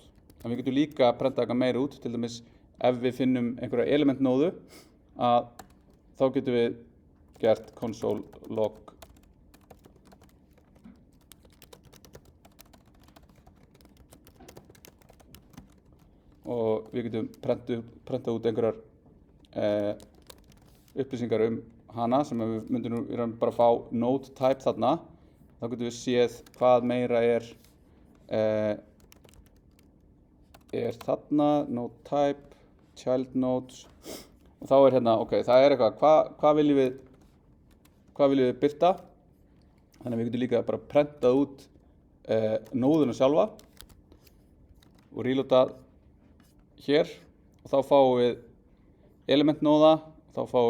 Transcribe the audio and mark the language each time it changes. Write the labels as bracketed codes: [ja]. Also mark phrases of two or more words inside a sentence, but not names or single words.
[is] En við getum líka að prenta eitthvað meira út, til dæmis ef við finnum einhverja elementnóðu að þá getum við gert [en] console log [is] og við getum prenta út einhverjar upplýsingar hana sem við myndum bara fá [en] node type [is] þarna. Þá getum við séð hvað meira er þarna, [en] node type, child nodes [is] og þá er hérna, ok, það er eitthvað, hvað viljum við birta? Þannig að við getum líka bara prentað út nóðuna sjálfa og reloada hér og þá fáum við elementnóða og þá fáum